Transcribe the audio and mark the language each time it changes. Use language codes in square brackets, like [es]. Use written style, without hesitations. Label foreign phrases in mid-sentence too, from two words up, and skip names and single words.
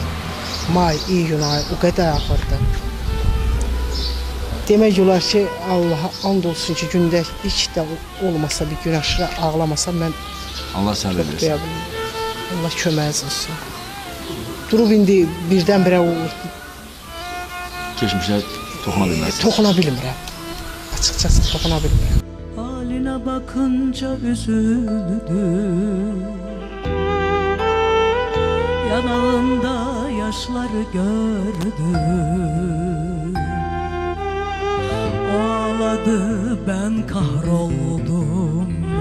[az] May, iyun ayı o qədər ağırdı. Demək olar ki, Allaha and olsun ki, gündə heç də olmasa bir gün aşırı ağlamasam mən Allah səbir versin. Allah köməyiniz olsun. Durub indi birdən-birə o Keçmişə toxuna bilməzsiniz. Toxuna bilmirəm. Açıqcası toxuna bilmirəm. [tr] Haline bakınca üzüldüm, yanağında yaşları gördüm. Ağladı, ben kahroldum.